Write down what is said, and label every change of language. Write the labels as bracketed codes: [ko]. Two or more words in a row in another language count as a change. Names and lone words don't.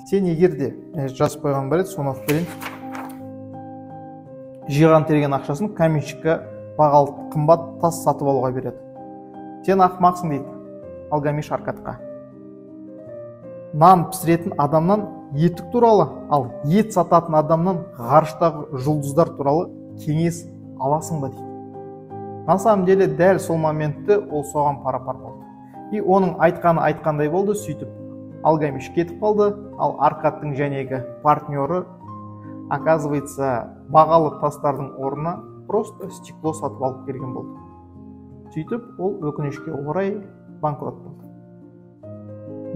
[kk] Сен егерде жазып қойған бар еді, соны оқып берейін. Жиған терген ақшасын каменщикке бағалы қымбат тас сатып алуға береді. Сен ақмақсың дейді Алгамиш Аркадқа. Нан пісіретін адамнан етік туралы, ал ет сататын адамнан ғарыштағы жұлдыздар туралы кеңес аласың ба дейді. [ru] На самом деле [kk] дәл сол моментте ол соған пара-пар болды. И оның айтқаны айтқандай болды. Сөйтіп Алгамиш кетіп қалды, ал Аркадтың жәнегі партнеры, оказывается, бағалы тастардың орнына [ru] просто стекло [kk] сатып алып келген болды. Сөйтіп ол өкінішке орай банкрот болды.